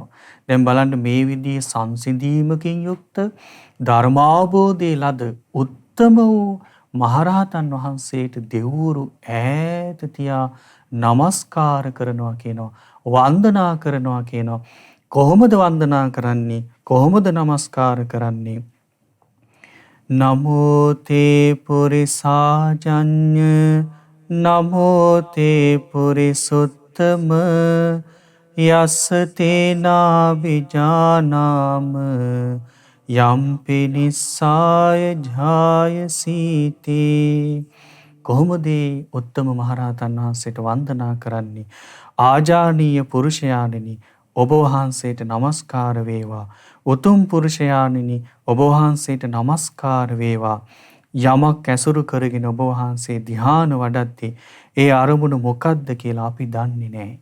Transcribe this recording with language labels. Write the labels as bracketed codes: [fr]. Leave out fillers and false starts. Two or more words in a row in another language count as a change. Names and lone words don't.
[si] දැන් බලන්න මේ විදිහේ සංසිඳීමකින් යුක්ත ධර්මාවබෝධයේ ලද උත්තම වූ මහරහතන් වහන්සේට දෙවිවරු ඈත තියා නමස්කාර කරනවා කියනවා. වන්දනා කරනවා කියනවා. කොහොමද වන්දනා කරන්නේ? කොහොමද නමස්කාර කරන්නේ? [pi] නමෝ තේ පුරිසාජඤ්ඤ නමෝ තේ පුරිසුත්තම යස්ස තේනා විජානාම යම්පි නිස්සාය ජායසීතේ. [si] කොහොමද උත්තම මහරහතන් වහන්සේට වන්දනා කරන්නේ? ආජානීය පුරුෂයාණෙනි ඔබ වහන්සේට නමස්කාර වේවා. උතුම් පුරුෂයාණෙනි ඔබ වහන්සේට නමස්කාර වේවා. යමක් ඇසුරු කරගෙන ඔබ වහන්සේ ධ්‍යාන වඩද්දී ඒ අරමුණ මොකක්ද කියලා අපි දන්නේ නැහැ.